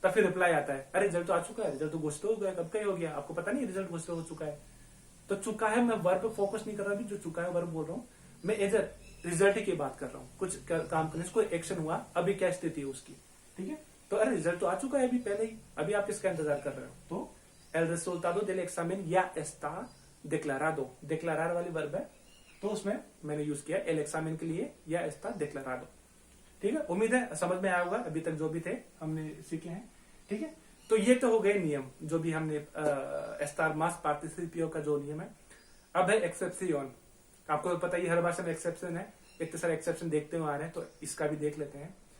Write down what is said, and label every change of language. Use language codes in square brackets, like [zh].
[hi] तब फिर रिप्लाई आता है, अरे रिजल्ट तो आ चुका है, रिजल्ट तो घोषित हो गया, कब का हो गया, आपको पता नहीं रिजल्ट घोषित हो चुका है। तो चुका है, मैं वर्ब पे फोकस नहीं कर रहा, अभी जो चुका है वर्ब बोल रहा हूँ मैं, एज रिजल्ट की बात कर रहा हूँ। कुछ काम करने से कोई एक्शन हुआ, अभी क्या स्थिति है उसकी। ठीक है, तो अरे रिजल्ट तो आ चुका है अभी पहले ही, अभी आप किसका इंतजार कर रहे हो। तो [es] El resultado del examen ya está declarado, declarar [hi] वाली वर्ब है, तो उसमें मैंने यूज किया [es] el examen [hi] के लिए [es] ya está declarado। [hi] ठीक है, उम्मीद है समझ में आया होगा अभी तक जो भी थे हमने सीखे हैं। ठीक है, तो ये तो हो गए नियम जो भी हमने एस्टार मास पार्टिसिपियो का जो नियम है। अब है एक्सेप्शन। आपको तो पता ही हर भाषा में एक्सेप्शन है, इतने सारे एक्सेप्शन देखते हुए आ रहे हैं, तो इसका भी देख लेते हैं।